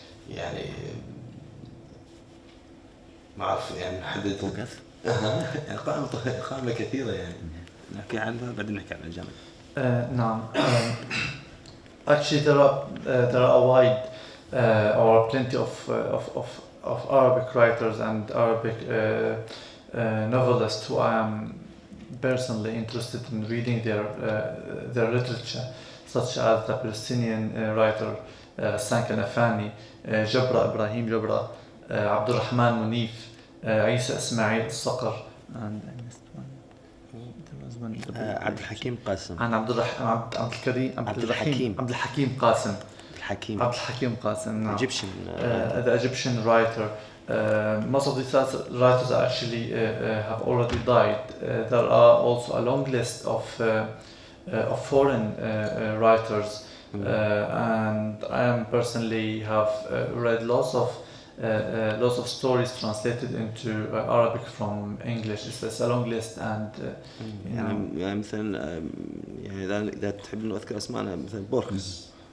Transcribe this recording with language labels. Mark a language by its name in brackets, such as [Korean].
[Arabic] يعني ما أعرف يعني نحدد. يعني قائمة كثيرة يعني نحكي عنها بعدين نحكي عن الأجانب. نعم. [English] Actually, there are a wide or plenty of Arabic writers and Arabic novelists who I am personally interested in reading their literature, such as the Palestinian writer Ghassan Kanafani, Jabra Ibrahim Jabra, Abdul Rahman Munif, Isa Ismail Saqar, and I missed one. There was one. [Arabic] عبد الحكيم قاسم. [English] And عبد الحكيم قاسم. Egyptian. The Egyptian writer. Most of these writers actually have already died. There are also a long list of foreign writers, and I am personally have read lots of stories translated into Arabic from English. It's a long list, and [Arabic] يعني مثلا يعني إذا تحب إنه أذكر أسماء مثلا بورخس.